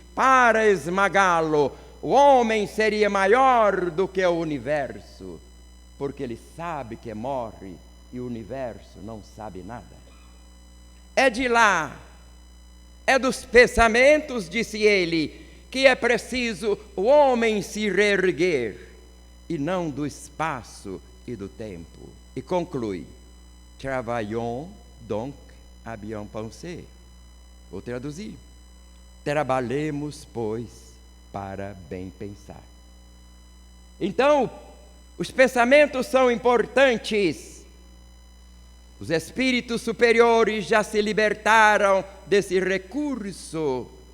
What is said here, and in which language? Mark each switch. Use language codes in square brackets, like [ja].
[pt] para esmagá-lo, o homem seria maior do que o universo, porque ele sabe que morre e o universo não sabe nada. É de lá, é dos pensamentos, disse ele, que é preciso o homem se reerguer, e não do espaço e do tempo. E conclui: [fr] Travaillons donc à bien penser. [pt] Vou traduzir. Trabalhemos, pois, para bem pensar. Então, os pensamentos são importantes. Os espíritos superiores já se libertaram desse recurso.